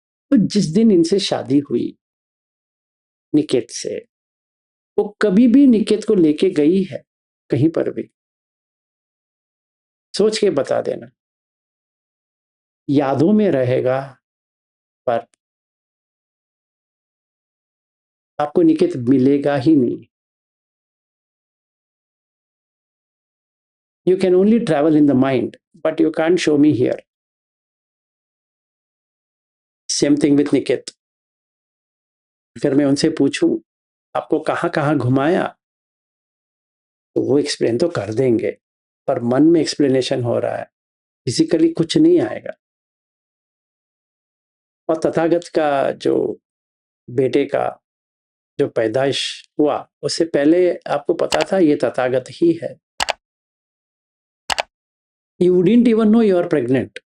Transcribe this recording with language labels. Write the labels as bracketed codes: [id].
[hi] तो जिस दिन इनसे शादी हुई निकेत से, वो कभी भी निकेत को लेके गई है कहीं पर भी? सोच के बता देना। यादों में रहेगा, पर आपको निकेत मिलेगा ही नहीं। [en] You can only travel in the mind, but you can't show me here. Same thing with Niket. [hi] अगर मैं उनसे पूछूं आपको कहाँ कहाँ घुमाया, तो वो एक्सप्लेन तो कर देंगे, पर मन में एक्सप्लेनेशन हो रहा है, फिजिकली कुछ नहीं आएगा। और तथागत का जो बेटे का जो पैदाइश हुआ, उससे पहले आपको पता था ये तथागत ही है। [en] You wouldn't even know you are pregnant.